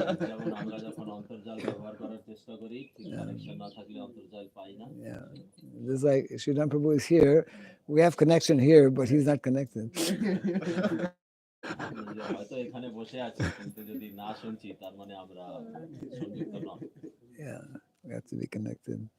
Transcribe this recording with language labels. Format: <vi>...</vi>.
<bn>যেমন আমরা যখন অন্তর্জাল ব্যবহার করার চেষ্টা করি ঠিক কানেকশন না থাকলে অন্তর্জাল পাই না।</bn> <en>Yeah. This is like Sridham Prabhu is here. We have connection here, but he's not connected.</en> <bn>হয়তো এখানে বসে আছি কিন্তু যদি না শুনছি তার মানে আমরা সংযুক্ত নন।</bn> <en>Yeah, we have to be connected.</en>